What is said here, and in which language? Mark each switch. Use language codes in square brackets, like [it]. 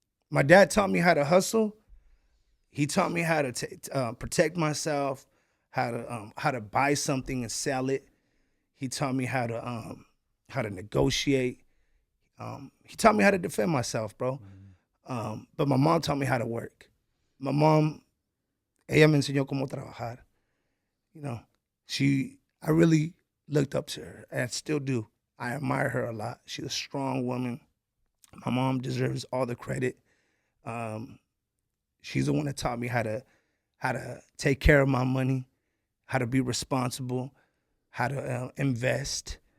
[en] My dad taught me how to hustle. He taught me how to protect myself, how to buy something and sell it. He taught me how to negotiate. He taught me how to defend myself, bro. But my mom taught me how to work. My mom, [es] ella me enseñó cómo trabajar. [en] You know, I really looked up to her, and I still do. I admire her a lot. She's a strong woman. My mom deserves all the credit. She's the one that taught me how to take care of my money, how to be responsible, how to invest.